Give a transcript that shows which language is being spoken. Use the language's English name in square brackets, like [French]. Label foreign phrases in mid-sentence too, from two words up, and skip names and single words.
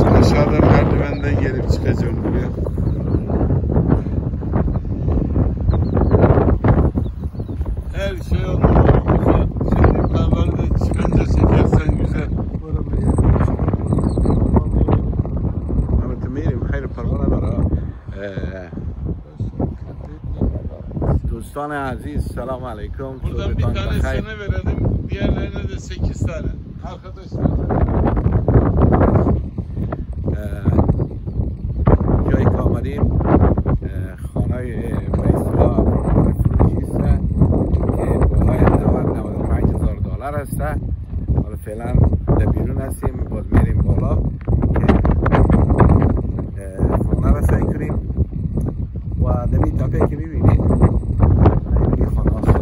[Turkish] Aşağıdan merdivenden gelip çıkacağım buraya. Her şey olmalı güzel. Şimdi yukarıları da çıkınca çekersen güzel. [Persian] همه تو میریم خیر پروانه داره دوستان عزیز سلام علیکم [Turkish] Buradan bir tane sana verelim. Diğerlerine de 8 tane. Arkadaşlar. [Persian] جایی که آمدیم خانه بیسلا فروشی است که بالای 95,000 دلار است. حالا فعلا در بیرون هستیم، باز میریم بالا که خانه را سعی کنیم و در این تپه که میبینید این خانه است.